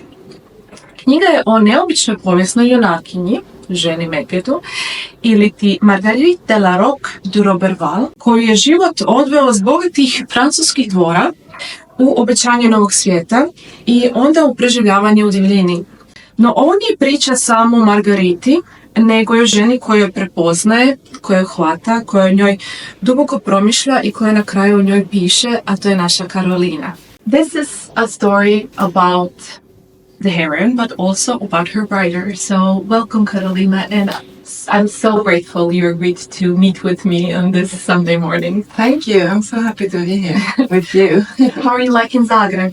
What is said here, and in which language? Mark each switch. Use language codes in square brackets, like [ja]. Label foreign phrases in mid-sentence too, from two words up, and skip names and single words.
[hr] Knjiga je o neobičnoj povijesnoj junakinji, Ženi Medvjedu, ili ti Marguerite de La Rocque koju je život odveo s bogatih francuskih dvora u obećanje novog svijeta i onda u preživljavanju u divljini. No ovo nije priča samo o Margariti, nego je o ženi koju je prepoznaje, koju hvata, koja o njoj duboko promišlja i koja na kraju o njoj piše, a to je naša Karolina. [en] This is a story about the heroine, but also about her writer. So welcome, Karolina, and I'm so grateful you agreed to meet with me on this Sunday morning. Thank you. I'm so happy to be here with you. How are you liking Zagreb?